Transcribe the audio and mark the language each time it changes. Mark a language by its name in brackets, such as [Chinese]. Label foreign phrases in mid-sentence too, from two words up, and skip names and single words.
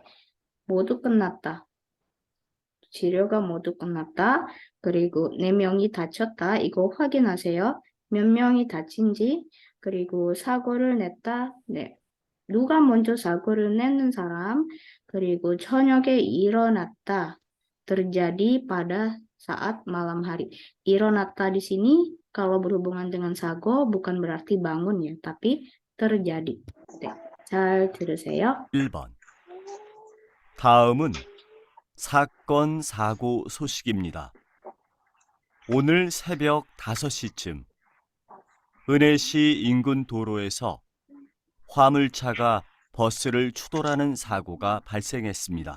[Korean] 모두 끝났다. 치료가 모두 끝났다. 그리고 4명이 다쳤다. 이거 확인하세요. 몇 명이 다친지. 그리고 사고를 냈다. 네. 누가 먼저 사고를 내는 사람. 그리고 저녁에 일어났다. [Indonesian] terjadi pada saat malam hari. 일어났다 di sini kalau berhubungan dengan sago bukan berarti bangun ya, tapi terjadi. [Korean] 네. 잘 들으세요. 1번. 다음은 사건, 사고 소식입니다. 오늘 새벽 5시쯤 은혜시 인근 도로에서 화물차가 버스를 추돌하는 사고가 발생했습니다.